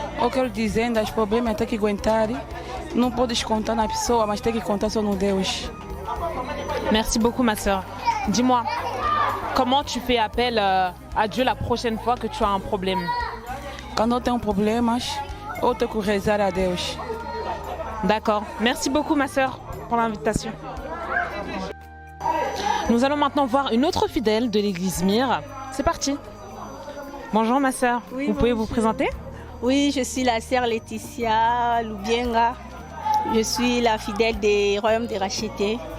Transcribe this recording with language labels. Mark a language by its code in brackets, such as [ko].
[pt] Eu quero dizendo, os problemas tem que aguentar. Não podes contar na pessoa, mas tem que contar só no Deus. [fr] Merci beaucoup ma sœur. Dis-moi, comment tu fais appel à Dieu la prochaine fois que tu as un problème? [pt] Quando eu tenho problemas, eu tenho que rezar a Deus. [fr] D'accord. Merci beaucoup ma sœur pour l'invitation. Nous allons maintenant voir une autre fidèle de l'église Mire. C'est parti. Bonjour ma sœur, Oui, vous pouvez vous bonjour. présenter? Oui, je suis la sœur Laetitia Lubienga. Je suis la fidèle des Royaumes des Rachetés.